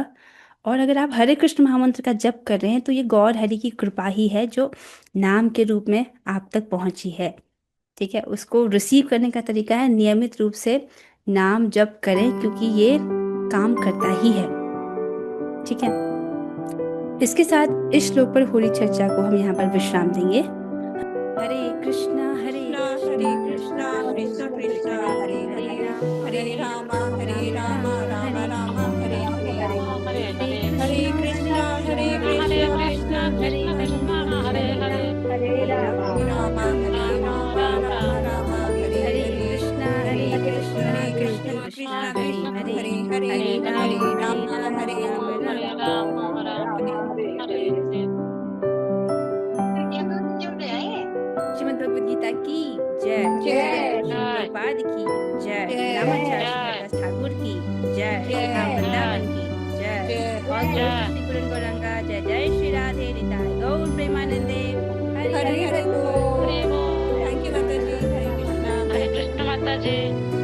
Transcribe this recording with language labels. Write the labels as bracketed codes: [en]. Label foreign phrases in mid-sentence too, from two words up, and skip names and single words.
[hi] और अगर आप हरे कृष्ण महामंत्र का जप कर रहे हैं तो ये गौर हरि की कृपा ही है जो नाम के रूप में आप तक पहुंची है। ठीक है, उसको रिसीव करने का तरीका है नियमित रूप से नाम जप करें, क्योंकि ये काम करता ही है। ठीक है, इसके साथ इस श्लोक पर हो रही चर्चा को हम यहाँ पर विश्राम देंगे। [sa] हरे कृष्णा हरे कृष्णा कृष्ण कृष्ण हरे हरे, हरे राम राम राम हरे हरे, हरे कृष्णा हरे कृष्णा हरे हरे, हरे राम राम राम हरे कृष्णा हरे कृष्ण कृष्ण हरे हरे, हरे राम हरे राम हरे हरे। [hi] श्रीमद् भगवद गीता की जय, प्रभुपाद की जय, रामाचार्य ठाकुर की जय, राम वृंदावन की जय, और श्री गुरु गौरंगा, जय जय श्री राधे निताय गौर प्रेमानंदे, हरे हरे बोल। [en] thank you [hi] माता जी, हरे कृष्ण माता जी।